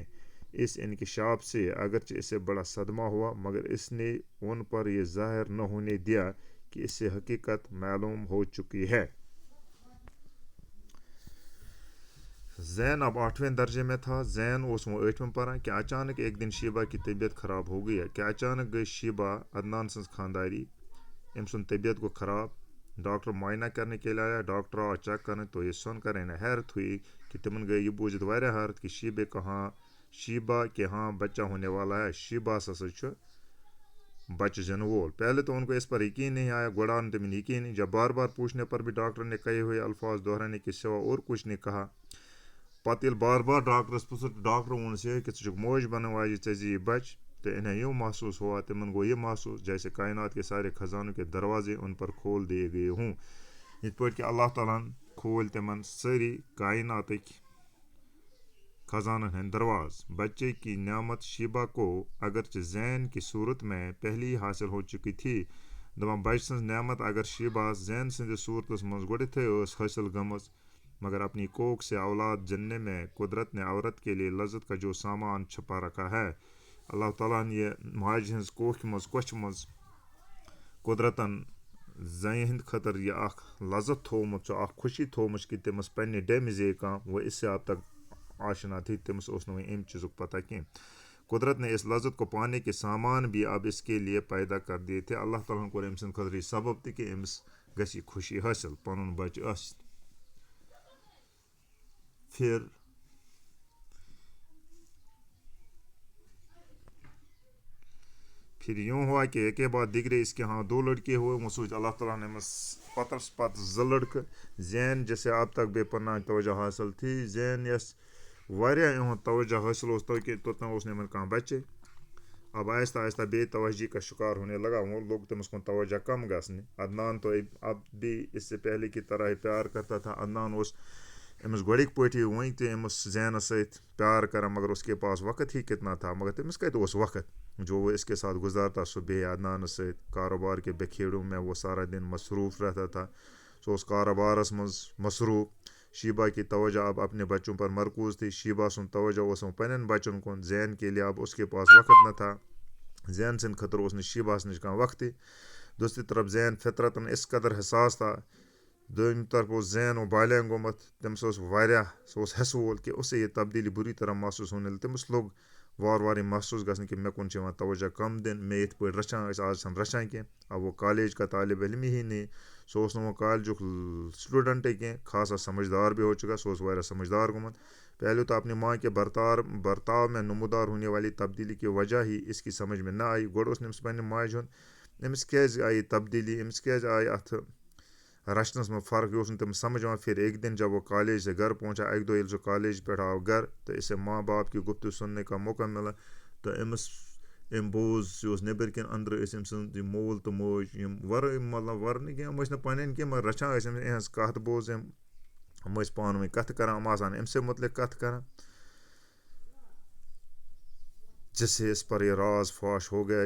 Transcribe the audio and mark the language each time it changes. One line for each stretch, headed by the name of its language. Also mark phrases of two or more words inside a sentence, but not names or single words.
Urdu: اس انکشاف سے اگرچہ اسے بڑا صدمہ ہوا، مگر اس نے ان پر یہ ظاہر نہ ہونے دیا کہ اس سے حقیقت معلوم ہو چکی ہے. زین اب 8ویں درجے میں تھا.
Kashmiri: زین اوس وہ 8ویں پران
Urdu: کہ اچانک ایک دن شیبہ کی طبیعت خراب ہو گئی.
Kashmiri: کہ اچانک گئی شیبہ عدنان سنز خانداری ام سن طبیعت کو خراب.
Urdu: ڈاکٹر معائنہ کرنے کے لیے آیا.
Kashmiri: ڈاکٹر آو چیک کرنے
Urdu: تو یہ سن کر انہیں حیرت ہوئی کہ
Kashmiri: تمن گئی یہ بوجھت واریاہ حیرت
Urdu: کہ شیبہ کے ہاں بچہ ہونے والا ہے.
Kashmiri: شیبہ ہسا چھُ بچہ زینہ وول.
Urdu: پہلے تو ان کو اس پر یقین نہیں آیا.
Kashmiri: گوڑا آو تمن یقین.
Urdu: جب بار بار پوچھنے پر بھی ڈاکٹر نے کہے ہوئے الفاظ دہرانے کے سوا اور کچھ نہیں کہا.
Kashmiri: پتہ ییٚلہِ بار بار ڈاکٹرس پرٛژھ ڈاکٹر ووٚنُس یہِ کہ ژٕ چھُکھ موج بننے واجہِ ژےٚ زِ یہِ بچہ.
Urdu: تو انہیں یوں محسوس ہوا،
Kashmiri: تمن گو یہ محسوس
Urdu: جیسے کائنات کے سارے خزانوں کے دروازے ان پر کھول دیے گئے ہوں.
Kashmiri: یِتھ پٲٹھۍ کہ اللہ تعالیٰ ہن کھول تمن سٲری کائناتٕکۍ خزانن ہٕنٛدۍ درواز.
Urdu: بچے کی نعمت شیبہ کو اگرچہ زین کی صورت میں پہلی حاصل ہو چکی تھی.
Kashmiri: دپان بچہ سٕنٛز نعمت اگر شیبہ زین سٕنٛدِس صورتس منٛز گۄڈنیتھٕے ٲس حٲصل گٔمٕژ،
Urdu: مگر اپنی کوکھ سے اولاد جننے میں قدرت نے عورت کے لیے لذت کا جو سامان چھپا رکھا ہے.
Kashmiri: اللہ تعالیٰ ہن یہ ماجہِ ہٕنٛز کوکھ منٛز کوچھِ منٛز قدرتن زنہِ ہٕنٛدِ خٲطرٕ یہ اکھ لذت تھومُت چھُ، اکھ خوشی تھومٕژ کہ تٔمِس پننہِ ڈیمہِ زے کانٛہہ.
Urdu: وہ اس سے اب تک آشنا تھی،
Kashmiri: تٔمِس اوس نہٕ وۄنۍ امہِ چیٖزُک پتہ کینٛہہ.
Urdu: قدرت نے اس لذت کو پانے کے سامان بھی اب اس کے لیے پیدا کر دیے تھے.
Kashmiri: اللہ تعالیٰ ہن کوٚر أمۍ سٕنٛدِ خٲطرٕ یہِ سبب تہِ کہ أمِس گژھِ یہِ خوشی حٲصِل پنُن بچہِ ٲسِتھ.
Urdu: پھر یوں ہوا کہ ایک کے بعد دیگرے اس کے ہاں 2 لڑکے ہوئے.
Kashmiri: وہ سوچ اللہ تعالیٰ نے أمِس پتس پتہٕ 2 لڑکہٕ.
Urdu: زین جسے اب تک بے پناہ توجہ حاصل تھی.
Kashmiri: زین یس واریاہ یِہُنٛد توجہ حٲصل اوس توتہِ اوس نہٕ یِمن کانٛہہ بچے.
Urdu: اب آہستہ آہستہ بے توجہی کا شکار ہونے لگا. وہ لوگ
Kashmiri: تمس کن توجہ کم گھنے.
Urdu: عدنان تو اب بھی اس سے پہلے کی طرح ہی پیار کرتا تھا.
Kashmiri: عدنان امس گوڑک پٲٹھی وۄنۍ تہِ أمِس زینس سۭتۍ پیار کران,
Urdu: مگر اس کے پاس وقت ہی کتنا تھا.
Kashmiri: مگر تٔمِس کتہِ اوس وقت
Urdu: جو وہ اس کے ساتھ گزارتا صبح
Kashmiri: عدنانس سۭتۍ
Urdu: کاروبار کے بکھیڑوں میں وہ سارا دن مصروف رہتا تھا.
Kashmiri: سُہ اوس کاروبارس منٛز مصروف.
Urdu: شیبا کی توجہ اب اپنے بچوں پر مرکوز تھی.
Kashmiri: شیبا سُنٛد توجہ اوس پننٮ۪ن بچن کُن.
Urdu: زین کے لیے اب اس کے پاس وقت نہ تھا.
Kashmiri: زین سٕنٛدِ خٲطرٕ اوس نہٕ شیباہس نِش کانٛہہ وقتٕے.
Urdu: دوسری طرف زین فطرتن اس قدر حساس تھا.
Kashmiri: دوٚیِمہِ طرف اوس زین بالینٛغ گوٚمُت. تٔمِس اوس واریاہ سُہ اوس حٮ۪سہٕ وول
Urdu: کہ اسے یہ تبدیلی بری طرح محسوس ہونے لگی.
Kashmiri: تٔمِس لوٚگ وارٕ وارٕ یہِ محسوس گژھنہٕ کہ مےٚ کُن چھِ یِوان توجہ کم دِنہٕ. مےٚ یِتھ پٲٹھۍ رچھان ٲسۍ آز چھَنہٕ رچھان کینٛہہ.
Urdu: اب وہ کالج کا طالب علم ہی نہیں.
Kashmiri: سُہ اوس نہٕ وۄنۍ کالجُک سٹوڈنٹے کینٛہہ.
Urdu: خاصا سمجھدار بھی ہو چکا.
Kashmiri: سُہ اوس واریاہ سمجھدار گوٚمُت.
Urdu: پہلے تو اپنی ماں کے برتاؤ میں نمودار ہونے والی تبدیلی کی وجہ ہی اس کی سمجھ میں نہ آئی.
Kashmiri: گۄڈٕ اوس نہٕ أمِس پننہِ ماجہِ ہُنٛد أمِس کیٛازِ آیہِ تبدیلی, أمِس کیٛازِ آیہِ اَتھ رچھنس منٛز فرق, یہ اوس نہٕ تٔمِس سمجھ یِوان.
Urdu: پھر ایک دن جب وہ کالج سے گھر پہنچا,
Kashmiri: اکہِ دۄہ ییٚلہِ سُہ کالج پٮ۪ٹھ آو گھر
Urdu: تو اسے ماں باپ کی گفتگو سننے کا موقع ملا.
Kashmiri: تہٕ أمۍ بوز یہِ اوس نیٚبٕرۍ کِنۍ أنٛدرٕ ٲسۍ أمۍ سٕنٛز یِم مول تہٕ موج یِم ورٲے مطلب ورٕ نہٕ کینٛہہ, یِم ٲسۍ نہٕ پنٕنۍ کینٛہہ مگر رچھان ٲسۍ أمۍ یِہٕنٛز کتھ بوز أمۍ. یِم ٲسۍ پانہٕ ؤنۍ کتھٕ کران. یِم آسان أمۍ سٕے متعلق کتھ کران,
Urdu: جس سے اس پر یہ راز فاش ہو گیا.